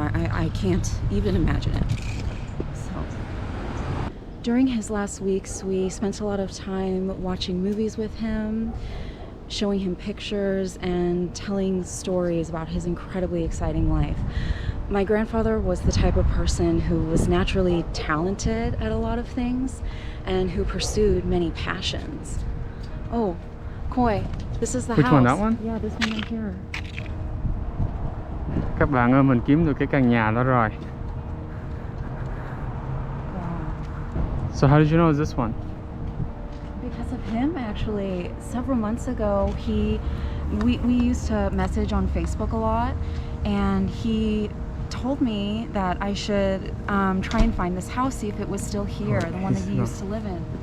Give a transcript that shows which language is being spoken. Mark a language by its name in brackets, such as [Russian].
[English] I can't even imagine it. So, during his last weeks, we spent a lot of time watching movies with him, showing him pictures, and telling stories about his incredibly exciting life. My grandfather was the type of person who was naturally talented at a lot of things and who pursued many passions. Oh, Koi, this is the Which house. one, that one? Yeah, this one right here. [Vietnamese] Các bạn ơi, mình kiếm được cái căn nhà đó rồi. [English] Wow. So how did you know it's this one? Because of him, actually. Several months ago, we used to message on Facebook a lot, and he told me that I should try and find this house, see if it was still here, the one that he used to live in.